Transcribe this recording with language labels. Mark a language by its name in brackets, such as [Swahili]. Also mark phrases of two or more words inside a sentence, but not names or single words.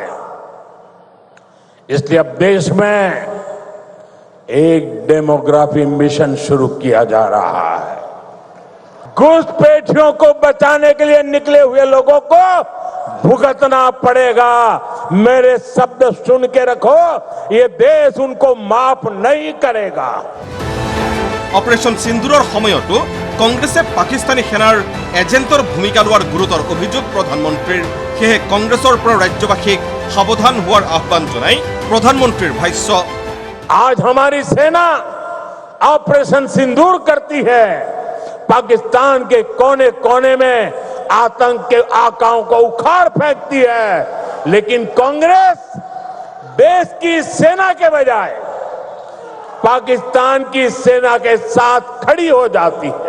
[Hindi] इसलिए अब देश में एक [English] demography mission [Hindi] शुरू किया जा रहा है। घुसपैठियों को बचाने के लिए निकले हुए लोगों को भुगतना पड़ेगा। मेरे शब्द सुन के रखो, ये देश उनको माफ नहीं करेगा। [Assamese] অপাৰেশ্যন সিন্দুৰৰ সময়তো কংগ্ৰেছে পাকিস্তানী সেনাৰ এজেণ্টৰ ভূমিকা লোৱাৰ গুৰুতৰ অভিযোগ প্ৰধানমন্ত্ৰীৰ। সেয়ে কংগ্ৰেছৰ পৰা ৰাজ্যবাসীক সাৱধান হোৱাৰ আহ্বান জনাই প্ৰধানমন্ত্ৰীৰ ভাষ্য। [Hindi] आज हमारी सेना ऑपरेशन सिंदूर करती है, पाकिस्तान के कोने कोने में आतंक के आकाओं को उखाड़ फेंकती है, लेकिन कांग्रेस देश की सेना के बजाय पाकिस्तान की सेना के साथ खड़ी हो जाती है।